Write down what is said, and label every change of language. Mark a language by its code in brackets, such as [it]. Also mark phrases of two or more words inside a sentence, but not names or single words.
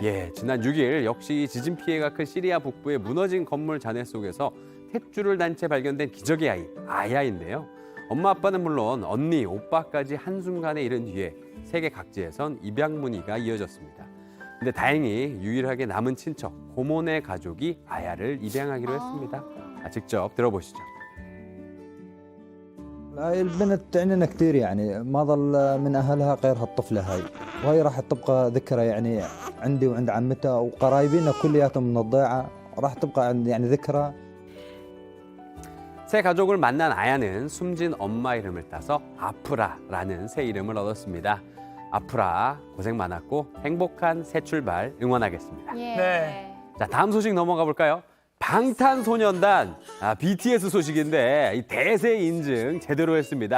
[ko] 예, 지난 6일 역시 지진 피해가 큰 시리아 북부의 무너진 건물 잔해 속에서 탯줄을 단 채 발견된 기적의 아이, 아야인데요. 엄마 아빠는 물론 언니, 오빠까지 한순간에 잃은 뒤에 세계 각지에선 입양 문의가 이어졌습니다. 근데 다행히 유일하게 남은 친척, 고모네 가족이 아야를 입양하기로 했습니다. 직접 들어보시죠. [ar] هاي البنت تعنينا كثير يعني ما ظل من أهلها غير هالطفلة هاي وهي راح تبقى ذكرى يعني عندي وعند عمتها وقرايبينا كلياتهم من الضيعة راح تبقى عندي يعني ذكرى. [ko] 새 가족을 만난 아야는 숨진 엄마 이름을 따서 아프라라는 새 이름을 얻었습니다. 아프라 고생 많았고 행복한 새 출발 응원하겠습니다. 예. 네. 자, 다음 소식 넘어가 볼까요? 방탄소년단 BTS 소식인데 이 대세 인증 제대로 했습니다.